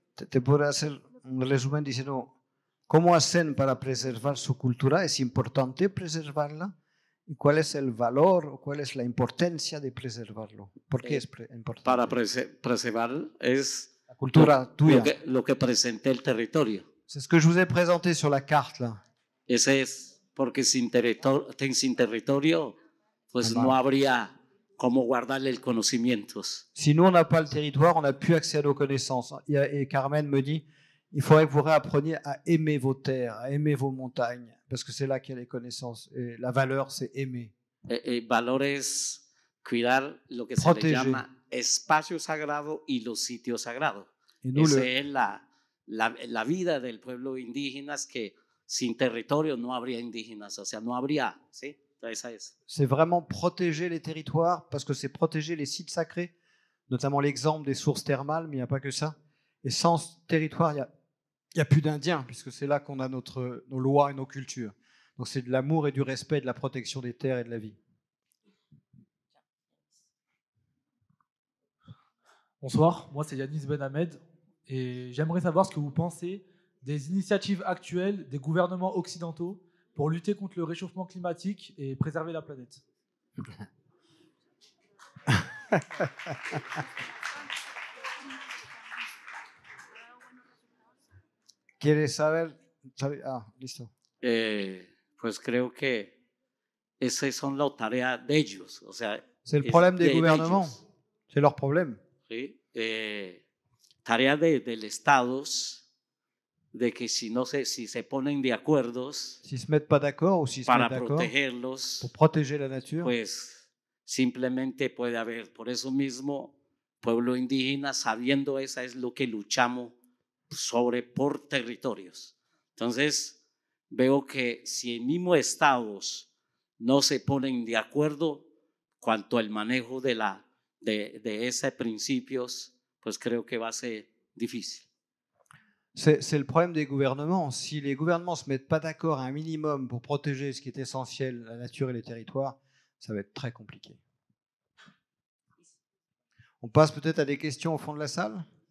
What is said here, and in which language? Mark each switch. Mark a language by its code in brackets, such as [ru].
[es] Te puedo hacer un resumen diciendo cómo hacen para preservar su cultura. ¿Es importante preservarla? ¿Y cuál es el valor o cuál es la importancia de preservarlo? ¿Por qué es importante? Para preservar es la cultura tuya. Lo que presenté el territorio. [fr] C'est ce que je vous ai présenté sur la carte là. [es] Ese es porque sin territorio, pues no habría cómo guardarle el conocimientos. [fr] Si nous on n'a pas le territoire, on n'a plus accès à nos connaissances. Et Carmen me dit, il faudrait que vous réappreniez à aimer vos terres, à aimer vos montagnes, parce que c'est là qu'il y a les connaissances. Et la valeur, c'est aimer. [es] Valor es cuidar lo que [fr] Protéger. [es] se le llama espacio sagrado y los sitios sagrados. [fr] Nous, [es] Esa es la vida del pueblo indígena, es que sin territorio no habría indígenas, o sea, no habría, ¿sí? Esa es. [fr] C'est vraiment protéger les territoires, parce que c'est protéger les sites sacrés, notamment l'exemple des sources thermales, mais il n'y a pas que ça. Et sans territoire, il n'y a plus d'Indiens, puisque c'est là qu'on a nos lois et nos cultures. Donc c'est de l'amour et du respect, de la protection des terres et de la vie. Bonsoir, moi c'est Yanis Ben Ahmed et j'aimerais savoir ce que vous pensez des initiatives actuelles des gouvernements occidentaux pour lutter contre le réchauffement climatique et préserver la planète. [es] ¿Quieres saber? Ah, listo. Pues creo que esas son las tareas de ellos. O sea, [fr] C'est le problème des gouvernements. C'est leur problème. [es] ¿Sí? Tarea del Estados de que si se ponen de acuerdo [fr] S'ils se mettent pas d'accord ou s'ils se [es] para [fr] mettent d'accord [es] protegerlos, [fr] pour protéger la nature, [es] pues simplemente puede haber. Por eso mismo, pueblo indígena, sabiendo esa es lo que luchamos por territorios. Entonces, veo que si en mismos estados no se ponen de acuerdo cuanto al manejo de esos principios, pues creo que va a ser difícil. [fr] c'est le problème des gouvernements. Si les gouvernements ne se mettent pas d'accord à un minimum pour protéger ce qui est essentiel, la nature et les territoires, ça va être très compliqué. On passe peut-être à des questions au fond de la salle.